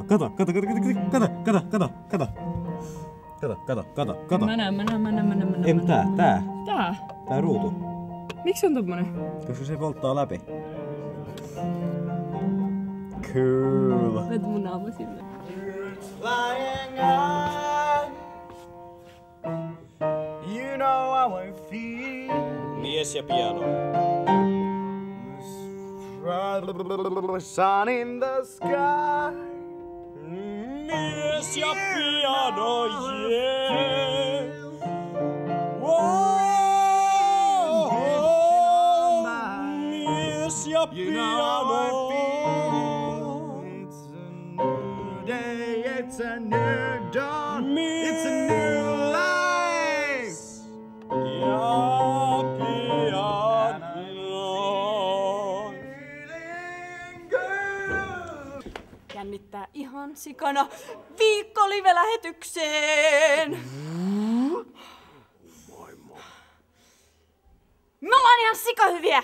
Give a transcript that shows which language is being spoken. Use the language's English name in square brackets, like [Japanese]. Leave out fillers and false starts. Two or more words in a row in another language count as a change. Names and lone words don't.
[Finnish] Mä näen. Ei, tää. Tää? Tää ruutu. Miksi on tommonen? Koska se volttaa läpi. Cool. Laita mun naama sinne. [English] You know how I feel. [Finnish] Mies ja piano. [English] Sun in the sky. [Finnish] Mies ja piano, yeah. Whoa. Mies ja piano. [English] It's a new day, it's a new dawn, it's a new life. [Finnish] Ja piano. Jännittää ihan sikana viikko live-lähetykseen! Me ollaan ihan sikahyviä!